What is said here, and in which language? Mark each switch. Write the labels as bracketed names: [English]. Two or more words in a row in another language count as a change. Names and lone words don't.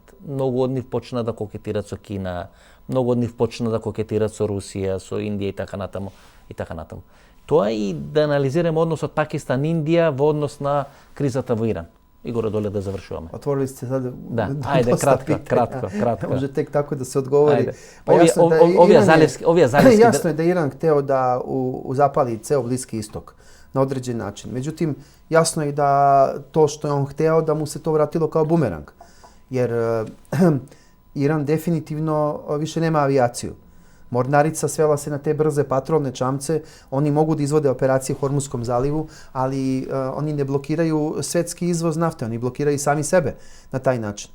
[Macedonian] Многу од нив почна да кокетират со Кина, многу од нив почна да кокетират со Русија, со Индија и така натаму, и така натаму. Тоа и да анализираме односот Пакистан-Индија во однос на кризата во Иран. И горе-доле да завршуваме. Отворили сте sad ајде, кратко. [Serbian] Може тек тако да се одговори. [Macedonian] Па овие заливски... Јасно е [Serbian] да Иран hteo da zapali ceo Bliski istok na određen način. Međutim, jasno je da to što je on hteo da mu se to vratilo kao bumerang. Jer Iran definitivno više nema avijaciju. Mornarica svela se na te brze patrolne čamce, oni mogu da izvode operacije u Hormuzskom zalivu, ali oni ne blokiraju svetski izvoz nafte, oni blokiraju sami sebe na taj način.